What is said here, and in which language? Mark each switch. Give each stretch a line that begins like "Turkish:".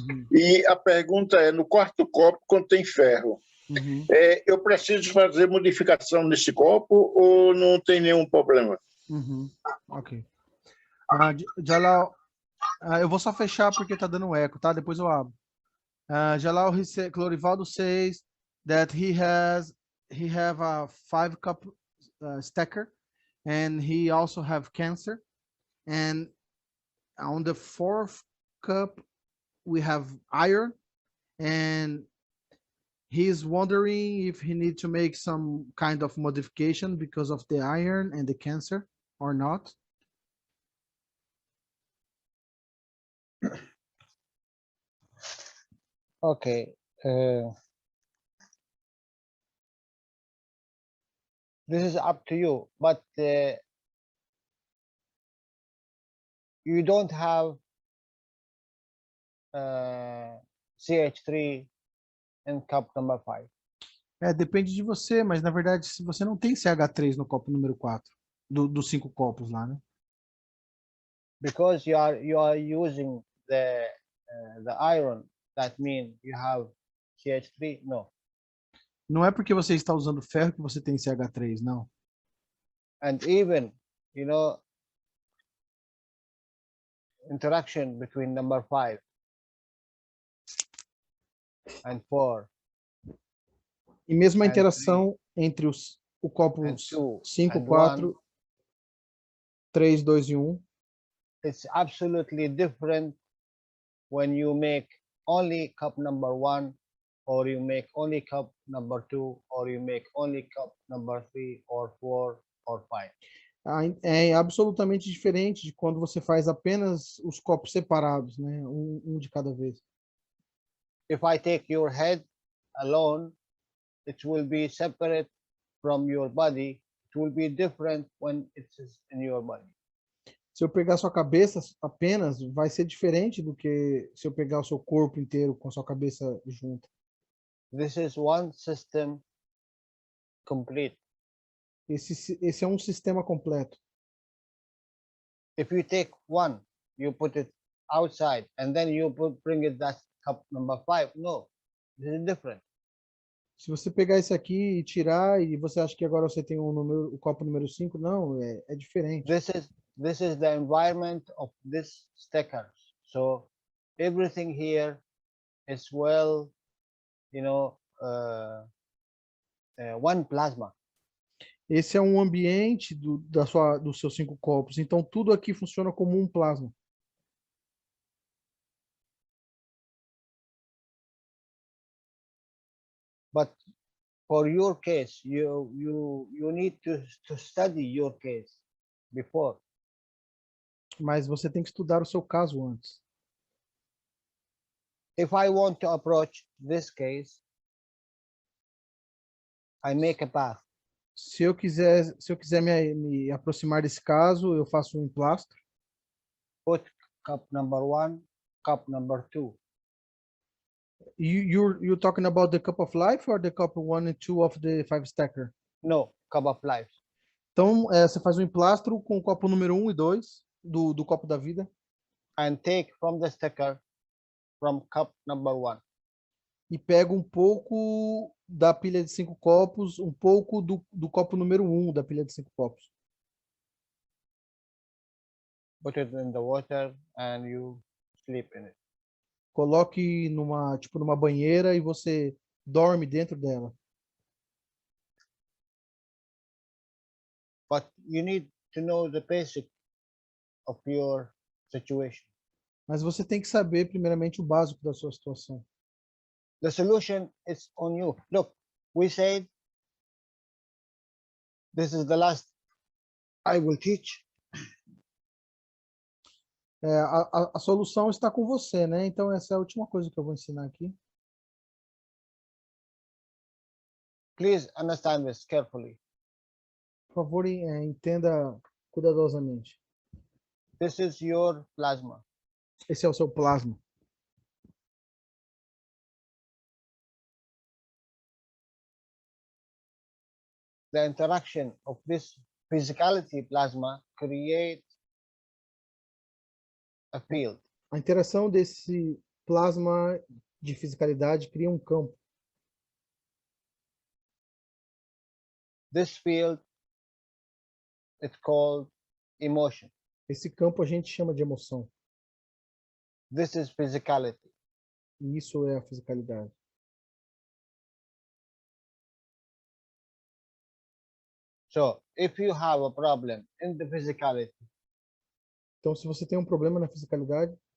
Portuguese: E a pergunta é, no quarto copo contém ferro. Eu preciso fazer modificação nesse copo ou não tem nenhum problema? Ok. Jalal, eu vou só fechar porque tá dando eco, tá? Depois eu abro.
English: Jalal, Clorivaldo says that he have a 5-cup stacker, and he also have cancer. And on the 4th cup, we have iron, and he's wondering if he need to make some kind of modification because of the iron and the cancer or not. Okay. This is up to you, but you don't have CH3 in cup number 5.
Portuguese: Depende de você, mas na verdade, se você não tem CH3 no copo número 4, dos 5 copos lá, né?
English: Because you are using the iron, that means you have CH3? No.
Portuguese: Não é porque você está usando ferro que você tem CH3, não.
English: And even, you know, interaction between number 5 and 4.
Portuguese: E mesmo a interação entre o copo 5, 4, 3, 2 e 1.
English: It's absolutely different when you make only cup number 1, or you make only cup number 2, or you make only cup number 3 or 4 or 5.
Portuguese: É absolutamente diferente de quando você faz apenas os copos separados, né? Um de cada vez.
English: If I take your head alone, it will be separate from your body. It will be different when it is in your body.
Portuguese: Se eu pegar sua cabeça apenas, vai ser diferente do que se eu pegar o seu corpo inteiro com sua cabeça junto.
English: This is one system complete.
Portuguese: Esse é um sistema completo.
English: If you take one, you put it outside, and then you bring it that cup number 5. No, this is different.
Portuguese: Se você pegar esse aqui e tirar, e você acha que agora você tem o copo número 5, não, é diferente.
English: This is the environment of this sticker. So everything here is well, you know, one plasma.
Portuguese: Esse é um ambiente dos seus 5 copos. Então tudo aqui funciona como um plasma.
English: But for your case, you need to study your case before.
Portuguese: Mas você tem que estudar o seu caso antes.
English: If I want to approach this case, I make a path.
Portuguese: Se eu quiser me aproximar desse caso, eu faço um emplastro.
English: Put cup number 1, cup number 2. You're talking about the cup of life or the cup 1 and 2 of the 5 stacker? No, cup of life.
Portuguese: Então, você faz um emplastro com o copo número 1 e 2 do copo da vida.
English: And take from the sticker from cup number 1.
Portuguese: E pega um pouco da pilha de 5 copos, um pouco do copo número 1 da pilha de 5 copos.
English: Put it in the water and you sleep in it.
Portuguese: Coloque numa banheira e você dorme dentro dela.
English: But you need to know the basic of your situation.
Portuguese: Mas você tem que saber primeiramente o básico da sua situação.
English: The solution is on you. Look, we said this is the last I will teach.
Portuguese: A solução está com você, né? Então essa é a última coisa que eu vou ensinar aqui.
English: Please understand this carefully.
Portuguese: Por favor, entenda cuidadosamente.
English: This is your plasma.
Portuguese: Esse é o seu plasma.
English: the interaction of this physicality plasma create a field.
Portuguese: A interação desse plasma de fisicalidade cria um campo.
English: This field it's called emotion.
Portuguese: Esse campo a gente chama de emoção.
English: This is physicality.
Portuguese: E isso é a fisicalidade.
English: So if you have a problem in the physicality,
Portuguese: Então, se você tem um problema na fisicalidade,